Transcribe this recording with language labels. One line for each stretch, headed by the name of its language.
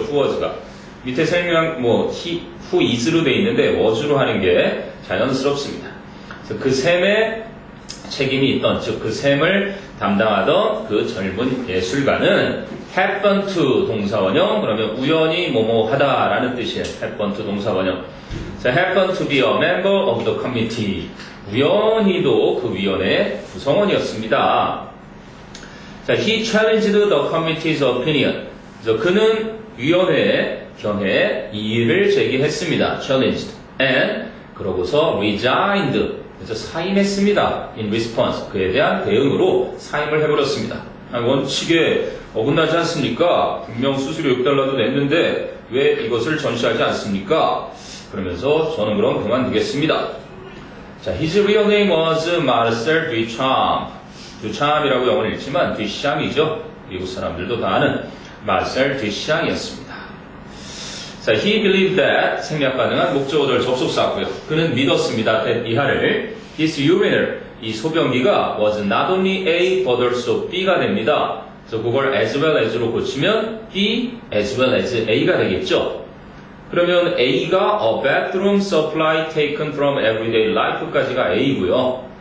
Korean: who was가 밑에 생략 who is로 돼 있는데 was로 하는 게 자연스럽습니다. 그래서 그 샘에 책임이 있던, 즉 그 샘을 담당하던 그 젊은 예술가는
English: happen to
Korean: 동사원형, 그러면 우연히 뭐뭐 하다라는 뜻이에요.
English: happen to 동사원형. 자, happen to be a member of the committee.
Korean: 우연히도 그 위원회 구성원이었습니다.
English: 자, he challenged the committee's opinion.
Korean: 그래서 그는 위원회의 견해에 이의를 제기했습니다.
English: challenged. and 그러고서 resigned.
Korean: 그래서 사임했습니다. in response. 그에 대한 대응으로 사임을 해버렸습니다. 원칙에 어긋나지 않습니까? 분명 수수료 6달러도 냈는데 왜 이것을 전시하지 않습니까? 그러면서 저는 그럼 그만두겠습니다.
English: 자, his real name was Marcel Duchamp.
Korean: Duchamp이라고 영어를 읽지만 Duchamp이죠. 미국 사람들도 다 아는 Marcel Duchamp이었습니다. 자,
English: he believed that
Korean: 생략 가능한 목적어절 접속사고요. 그는 믿었습니다. that 이하를
English: this urinal
Korean: 이 소변기가
English: was not only A but also B
Korean: 가 됩니다. 그래서 그걸 as well as로 고치면
English: B as well as A
Korean: 가 되겠죠. 그러면 A가
English: a bathroom supply taken from everyday life까지가 A고요.